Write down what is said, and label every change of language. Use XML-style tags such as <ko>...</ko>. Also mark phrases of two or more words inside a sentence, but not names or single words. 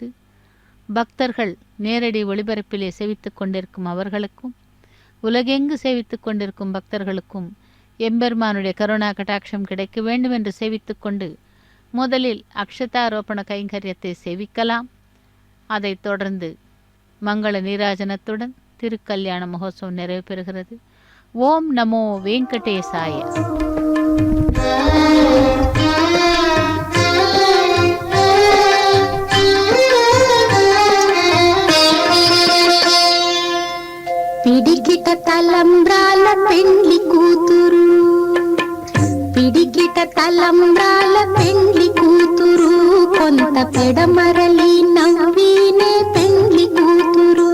<ta>பக்தர்கள் நேரடி ஒளிபரப்பிலே சேவித்து கொண்டிருக்கும் அவர்களுக்கும் உலகெங்கு சேவித்து கொண்டிருக்கும் பக்தர்களுக்கும் எம்பெருமானுடைய கருணா கட்டாட்சம் கிடைக்க வேண்டும் என்று சேவித்து கொண்டு முதலில் அக்ஷதாரோபண கைங்கரியத்தை சேவிக்கலாம். அதைத் தொடர்ந்து மங்கள நீராஜனத்துடன் திருக்கல்யாண மகோத்சவம் நிறைவு பெறுகிறது.</ta> <sa>ஓம் நமோ வெங்கடேசாய.</sa> <te>పిడికిట తలంబ్రాల పెండ్లి కూతురు, పిడికిట తలంబ్రాల పెండ్లి కూతురు, కొంత పెడమరలి నవ్వినే పెండ్లి కూతురు.</te>